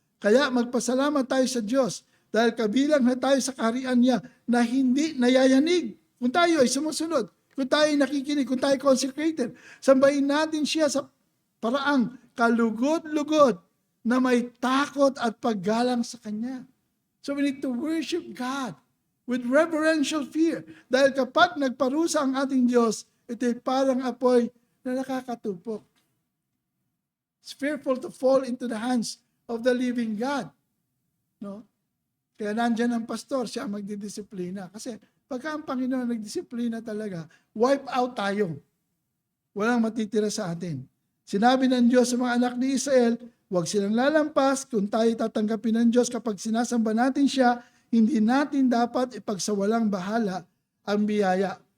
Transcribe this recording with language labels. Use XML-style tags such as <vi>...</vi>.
<tl>Kaya magpasalamat tayo sa Diyos dahil kabilang na tayo sa kaharian niya na hindi nayayanig. Kung tayo ay sumusunod, kung tayo ay nakikinig, kung tayo ay consecrated, sambahin natin siya sa paraang kalugod-lugod na may takot at paggalang sa Kanya.</tl> <en>So we need to worship God with reverential fear.</en> <tl>Dahil kapag nagparusa ang ating Diyos, ito'y parang apoy na nakakatupok.</tl> <en>It's fearful to fall into the hands of the living God. No?</en> <tl>Kaya nandyan ang pastor, siya magdidisiplina. Kasi pagka ang Panginoon nagdisiplina talaga,</tl> <en>wipe out</en> <tl>tayo. Walang matitira sa atin. Sinabi ng Diyos sa mga anak ni Israel, huwag silang lalampas kung tayo tatanggapin ng Diyos kapag sinasamba natin siya, hindi natin dapat ipagsawalang bahala ang biyaya.</tl>